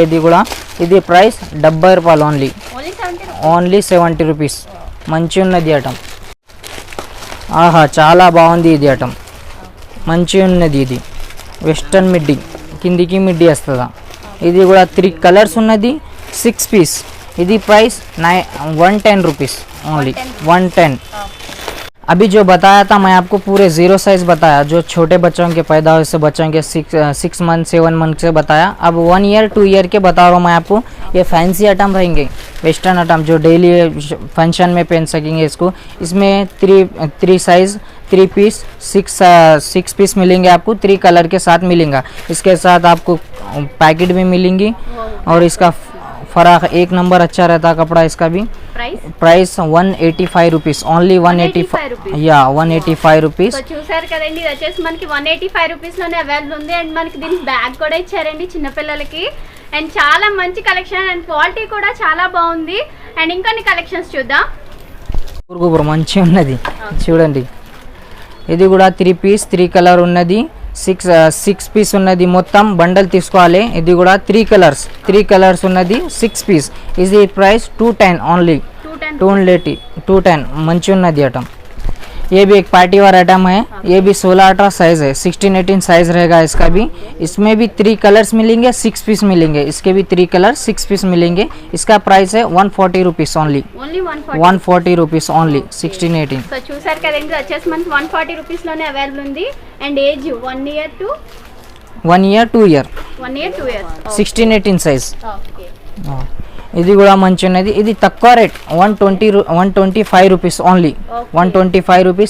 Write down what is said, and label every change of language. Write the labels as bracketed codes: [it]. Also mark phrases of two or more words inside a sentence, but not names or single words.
[te] ఇది కూడా ఇది ప్రైస్ 70 రూపాయలు ఓన్లీ. ఓన్లీ 70 రూపీస్. మంచి ఉన్నది ఐటమ్. ఆహా, చాలా బాగుంది ఇది ఐటమ్. మంచి ఉన్నది. ఇది వెస్టర్న్ మిడ్డీ, కిందికి మిడ్డీ వస్తుందా. ఇది కూడా 3 కలర్స్ ఉన్నది. 6 పీస్ ఇది ప్రైస్ 110 [en] rupees only [te] 110। [hi] अभी जो बताया था मैं आपको पूरे 0 साइज बताया, जो छोटे बच्चों के पैदा हुए से बच्चों के 6 मंथ 7 मंथ से बताया। अब 1 ईयर 2 ईयर के बता रहा हूँ मैं आपको। ये [en] fancy item [hi] रहेंगे, [en] western item [hi] जो [en] daily function [hi] में पहन सकेंगे इसको। इसमें 3 साइज 3 पीस 6 पीस मिलेंगे आपको, 3 कलर के साथ मिलेगा। इसके साथ आपको पैकेट भी मिलेंगी और इसका फराक एक नंबर अच्छा रहता कपड़ा। इसका भी ప్రైస్ 185 [en] rupees only [hi] 185 యా 185 రూపీస్। [te] సో చూసారు కదండి, ఇది వచ్చేసి మనకి 185 రూపీస్ లోనే అవైలబుల్ ఉంది. అండ్ మనకి దీనికి బ్యాగ్ కూడా ఇచ్చారండి చిన్న పిల్లలకి. అండ్ చాలా మంచి [en] collection and quality [te] కూడా చాలా బాగుంది. అండ్ ఇంకొన్ని కలెక్షన్స్ చూద్దాం. గుబురు మంచిగా ఉన్నది చూడండి. ఇది కూడా 3 పీస్ 3 కలర్ ఉన్నది, 6 పీస్ ఉన్నది. మొత్తం బండల్ తీసుకోవాలి. ఇది కూడా 3 కలర్స్ ఉన్నది, 6 పీస్. ఇది ప్రైస్ 210 ఓన్లీ 210 మంచి ఉన్నది आइटम। [hi] ये भी एक पार्टी वाला आइटम है। ये भी 16-18 साइज है, 16-18 साइज रहेगा इसका भी। इसमें भी 3 कलर्स मिलेंगे, 6 पीस मिलेंगे। इसके भी 3 कलर 6 पीस मिलेंगे। इसका प्राइस है 140 [en] rupees only [hi] 140 [en] rupees only [hi] 16-18। [te] సో చూసారు కదండి, వచ్చేసి మనకి 140 రూపీస్ లోనే అవైలబుల్ ఉంది. [en] and age 1 year two 1 year 2 year 16-18 సైజ్। [te] ఓకే, ఇది కూడా మంచి ఉన్నది. ఇది తక్కువ రేట్ 125 [en] rupees only [te] 125 రూపీస్।